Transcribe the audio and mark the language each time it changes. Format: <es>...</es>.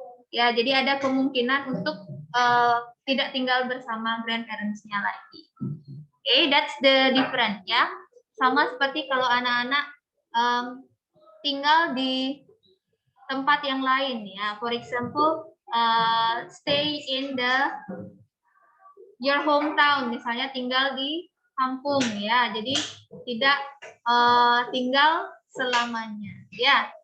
<id>Ya, jadi ada kemungkinan untuk tidak tinggal bersama grandparents-nya lagi.</id> <en>Okay, that's the difference ya.</en> <id>Sama seperti kalau anak-anak tinggal di tempat yang lain ya.</id> <en>For example, stay in your hometown,</en> <id>misalnya tinggal di kampung ya. Jadi tidak tinggal selamanya ya.</id>